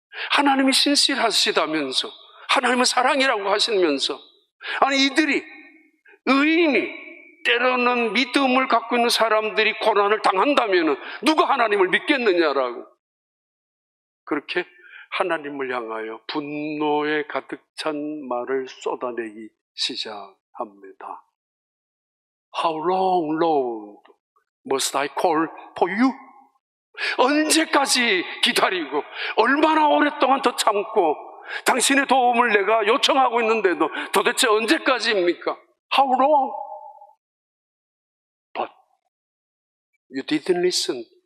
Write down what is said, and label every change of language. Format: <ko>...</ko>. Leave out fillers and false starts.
<ko>하나님이 신실하시다면서, 하나님은 사랑이라고 하시면서, 아니 이들이, 의인이, 때로는 믿음을 갖고 있는 사람들이 고난을 당한다면 누가 하나님을 믿겠느냐라고 그렇게 하나님을 향하여 분노에 가득 찬 말을 쏟아내기 시작합니다.</ko> <en>How long, Lord, must I call for you?</en> <ko>언제까지 기다리고 얼마나 오랫동안 더 참고 당신의 도움을 내가 요청하고 있는데도 도대체 언제까지입니까?</ko> <en>How long? But you didn't listen.</en>